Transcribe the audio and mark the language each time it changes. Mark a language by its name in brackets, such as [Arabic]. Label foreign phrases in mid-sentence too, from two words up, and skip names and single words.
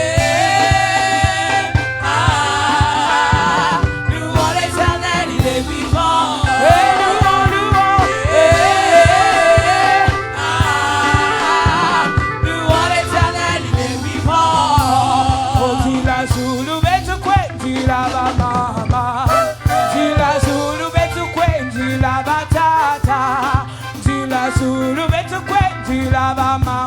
[French] Louons l'Éternel, il est vivant. Et louons, louons. Louons l'Éternel, il est vivant. [Kituba (Democratic Republic of Congo)] Oh, tu la Zulu, betu kwendi la mama. Tu la Zulu, betu kwendi la batata. Tu la Zulu, betu kwendi la mama.